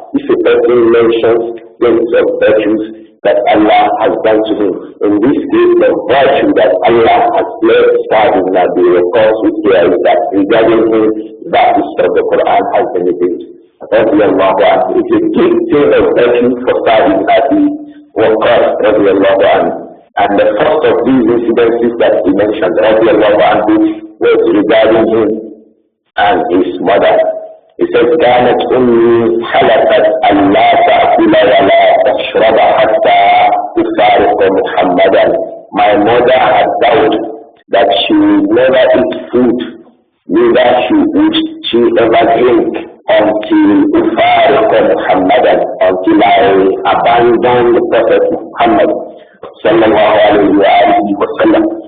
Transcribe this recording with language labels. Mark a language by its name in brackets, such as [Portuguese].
[English] If a person mentions things of virtues that Allah has done to him, in this case, the virtue that Allah has blessed Sa'd ibn Abi Waqqas with there is that regarding him, that is of the Quran has been revealed. It's a big thing of virtue for Sa'd ibn Abi Waqqas, radiallahu anhu. And the first of these incidences that he mentioned, radiallahu anhu, was regarding him and his mother. He said, [Arabic] كانت أمي حلفت أن لا تأكل ولا تشرب حتى تفارق محمدا. [English] My mother had vowed that she would never eat food, neither would she ever drink until [Arabic] تفارق محمدا, [English] until I abandon the Prophet Muhammad sallallahu alayhi wa alihi wa sallam.